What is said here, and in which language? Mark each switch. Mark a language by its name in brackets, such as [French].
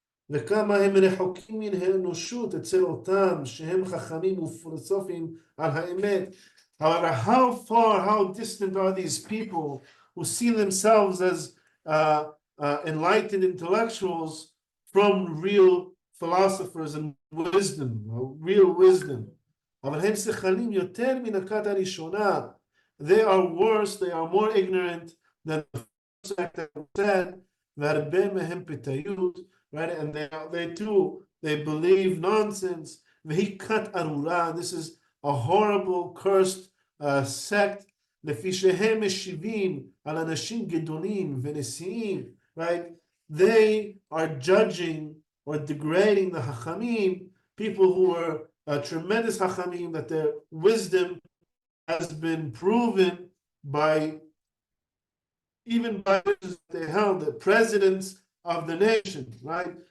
[Hebrew] וכמה הם רחוקים מן האנושות אצל אותם שהם חכמים ופילוסופים על האמת. [English] However, how distant are these people who see themselves as enlightened intellectuals from real philosophers and wisdom, real wisdom? [Hebrew] אבל הם שכלים יותר מן הכת הראשונה. [English] They are worse, they are more ignorant than the first act that said, [Hebrew] והרבה מהם פיתיות, [English] right? And they believe nonsense. [Hebrew] והיא כת ארורה. [English] This is a horrible, cursed sect. [Hebrew] לפי שהם משיבים על אנשים גדולים ונשיאים, right? [English] They are judging or degrading the Hachamim, people who are tremendous Hachamim, that their wisdom has been proven by they held the presidents of the nation, right?